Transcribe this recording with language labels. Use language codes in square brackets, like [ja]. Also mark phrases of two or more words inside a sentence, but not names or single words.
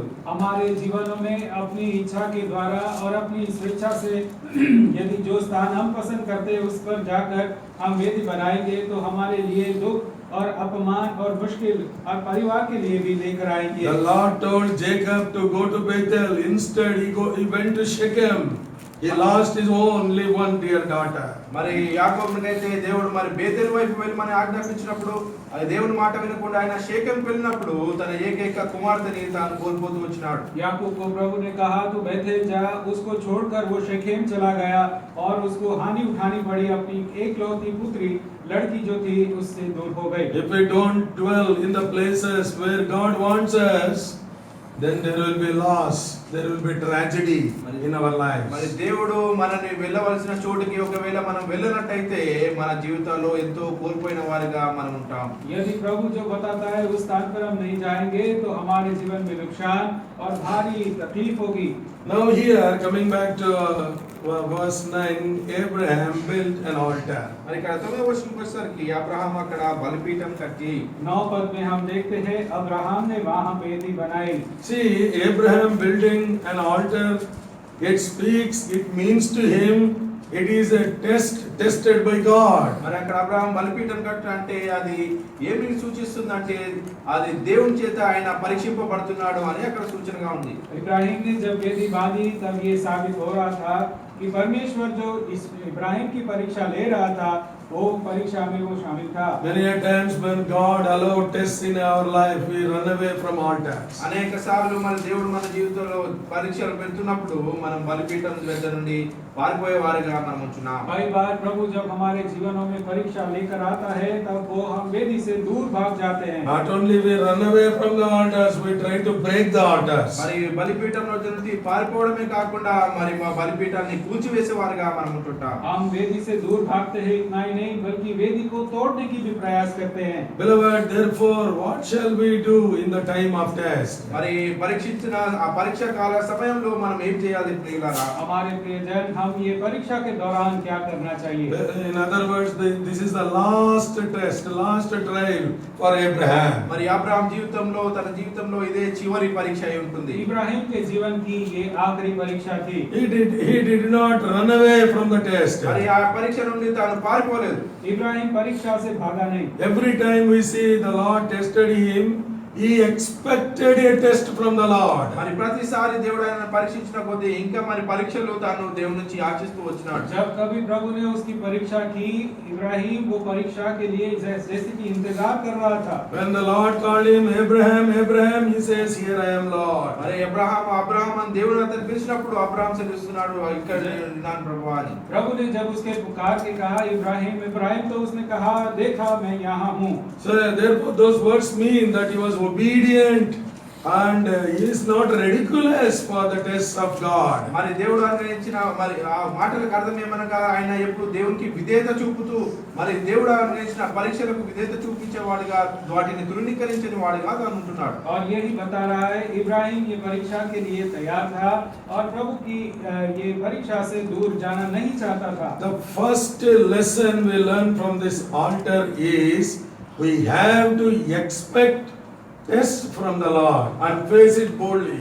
[hi] हमारे जीवनों में अपनी इच्छा के द्वारा और अपनी स्वेच्छा से यदि जो स्थान हम पसंद करते हैं उस पर जाकर हम वेदी बनाएंगे तो हमारे लिए दुख और अपमान और मुश्किल और परिवार के लिए भी लेकर आएंगे. [en] The Lord told Jacob to go to Bethel. Instead, he went to Shechem. He lost his only one dear daughter. [te] మరి యాకోబునికైతే దేవుడు మరి బేతేలు వైపు వెళ్ళమని ఆజ్ఞాపించినప్పుడు అది దేవుని మాట వినకుండా ఆయన షేకెంకి వెళ్ళినప్పుడు తన ఏకైక కుమార్తెని తాను కోల్పోతూ వచ్చినాడు. [hi] याकूब को प्रभु ने कहा तू बेथेल जा, उसको छोड़कर वो शेकेम चला गया और उसको हानि उठानी पड़ी. अपनी एकलौती पुत्री लड़की जो थी उससे दूर हो गई. [en] If we don't dwell in the places where God wants us, then there will be loss, there will be tragedy in our [te] మరి [en] lives. [te] దేవుడు మనని వెళ్ళవలసిన చోటుకి ఒకవేళ మనం వెళ్ళనట్టయితే మన జీవితాల్లో ఎంతో కోల్పోయిన వారిగా మనం ఉంటాం. [hi] यदि प्रभु जो बताता है उस स्थान पर हम नहीं जाएंगे तो हमारे जीवन में नुकसान और भारी तकलीफ होगी. [en] Now here, coming back to verse 9, Abraham built an altar. [te] మరి ఇక్కడ 9వ వచనంకి వచ్చేసరికి అబ్రహాం అక్కడ బలిపీఠం కట్టి [hi] 9 पद में हम देखते हैं अब्राहम ने वहां वेदी बनाई. [en] See, Abraham building an altar, it speaks, it means to him, it is a test tested by God. [te] మరి అక్కడ అబ్రహాం బలిపీఠం కట్ట అంటే అది ఏమిని సూచిస్తుందంటే అది దేవుని చేత ఆయన పరీక్షింపబడుతున్నాడు అని అక్కడ సూచనగా ఉంది. [hi] इब्राहिम ने जब वेदी बांधी तब ये साबित हो रहा था कि परमेश्वर जो इस इब्राहिम की परीक्षा ले रहा था वो परीक्षा में वो शामिल था. [en] Many a times when God allowed tests in our life, we run away from altars. [te] అనేక సార్లు మన దేవుడు మన జీవితంలో పరీక్షలు పెడుతున్నప్పుడు మనం బలిపీఠం వద్ద నుండి పారిపోయే వారిగా మనం ఉంటున్నాం. [hi] कई बार प्रभु जब हमारे जीवनों में परीक्षा लेकर आता है तब वो हम वेदी से दूर भाग जाते हैं. [en] Not only we run away from the altars, we try to break the altars. [te] మరి బలిపీఠం వద్ద నుండి పారిపోవడమే కాకుండా మరి మా బలిపీఠాన్ని కూల్చివేసే వారిగా మనం ఉంటుంటాం. [hi] हम वेदी से दूर भागते हैं इतना ही नहीं बल्कि वेदी को तोड़ने की भी प्रयास करते हैं. [en] Beloved, therefore, what shall we do in the time of test? [te] మరి పరీక్షించిన ఆ పరీక్ష కాల సమయంలో మనం ఏం చేయాలి ప్రియులారా? [hi] हमारे प्रियजन हम ये परीक्षा के दौरान क्या करना चाहिए? [en] In other words, this is the last test, last trial for Abraham. [te] మరి అబ్రహాం జీవితంలో తన జీవితంలో ఇదే చివరి పరీక్ష అయి ఉంటుంది. [hi] इब्राहिम के जीवन की ये आखिरी परीक्षा थी. [en] He did not run away from the test. [te] మరి ఆ పరీక్ష నుండి తాను పారిపోలేదు. [hi] इब्राहिम परीक्षा से भागा नहीं. [en] Every time we see the Lord tested him, he expected a test from the Lord. [te] మరి ప్రతిసారి దేవుడు ఆయన పరీక్షించిన కొద్దీ ఇంకా మరి పరీక్షలు తాను దేవుని నుంచి ఆశిస్తూ వచ్చినాడు. [hi] जब कभी प्रभु ने उसकी परीक्षा की, इब्राहिम वो परीक्षा के लिए जैसे कि इंतजार कर रहा था. [en] When the Lord called him, Abraham, Abraham, he says, here I am, Lord. [te] మరి అబ్రహాం అని దేవుడు అతను పిలిచినప్పుడు అబ్రహాం సెలవిస్తున్నాడు ఇక్కడ ఉన్నాను ప్రభువా అని. [hi] प्रभु ने जब उसके पुकार के कहा इब्राहिम इब्राहिम तो उसने कहा देखा मैं यहाँ हूँ. [en] So therefore those words mean that he was obedient and he is not ridiculous for the tests of God. [te] మరి దేవుడు అనుగ్రహించిన మరి ఆ మాటలకు అర్థం ఏమనగా ఆయన ఎప్పుడు దేవునికి విధేయత చూపుతూ మరి దేవుడు అనుగ్రహించిన పరీక్షలకు విధేయత చూపించేవాడుగా వాటిని తృణీకరించని వాడుగా తాను ఉంటున్నాడు. [hi] और यही बता रहा है इब्राहिम ये परीक्षा के लिए तैयार था और प्रभु की ये परीक्षा से दूर जाना नहीं चाहता था. [en] The first lesson we learn from this altar is we have to expect test from the Lord and face it boldly.